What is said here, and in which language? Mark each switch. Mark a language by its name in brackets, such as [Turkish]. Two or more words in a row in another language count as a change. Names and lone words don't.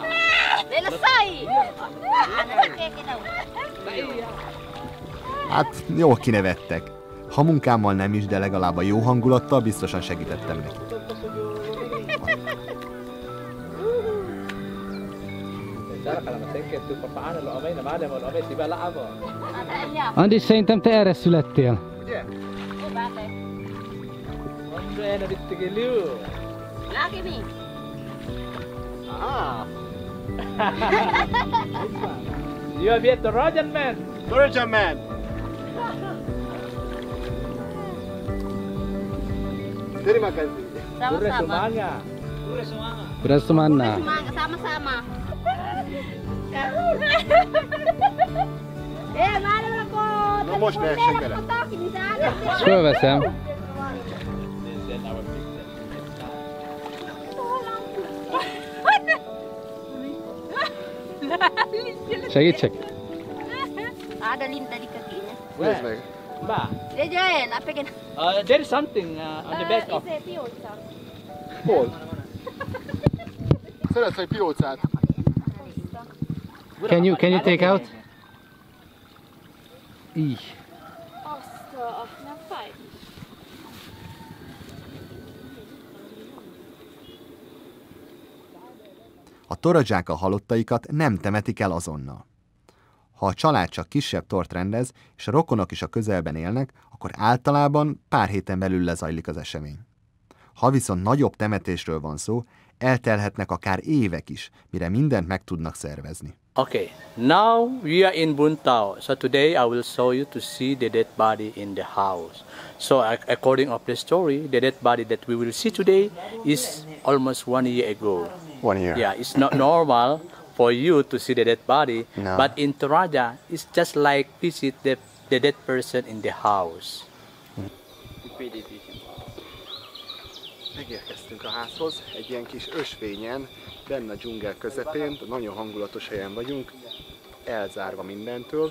[Indonesian] Selesai. [Hungarian] Hát, jól kinevettek. Ha munkámmal nem is, de legalább a jó hangulattal biztosan segítettem neki. Andi, szerintem te erre születtél. [Indonesian] Lagi nih. [English] You have yet the Trojan man. Trojan man! [Indonesian] Terima kasih. Sama-sama. Beras semana. Semangat sama-sama. Mana kok? [Hungarian] Na most ne essek bele. Ezt fölveszem. Segítsek? [Indonesian] Ada lintah di kakinya. [Hungarian] Nézd meg. Ba. [Indonesian] Dia join, apa kan? [English] There is something on the back of. [Hungarian] Hol? Szeretsz egy piócát? [English] Can you take out? [Hungarian] Így. A toradzsák a halottaikat nem temetik el azonnal. Ha a család csak kisebb tort rendez, és a rokonok is a közelben élnek, akkor általában pár héten belül lezajlik az esemény. Ha viszont nagyobb temetésről van szó, eltelhetnek akár évek is, mire mindent meg tudnak szervezni. [English] Okay, now we are in Buntao. So today I will show you to see the dead body in the house. So according of the story, the dead body that we will see today is almost 1 year ago. 1 year. Yeah, it's not normal for you to see the dead body, No. but in Toraja, it's just like visit the dead person in the house. [Hungarian] Megérkeztünk a házhoz, egy ilyen kis ösvényen, benne a dzsungel közepén, nagyon hangulatos helyen vagyunk, elzárva mindentől.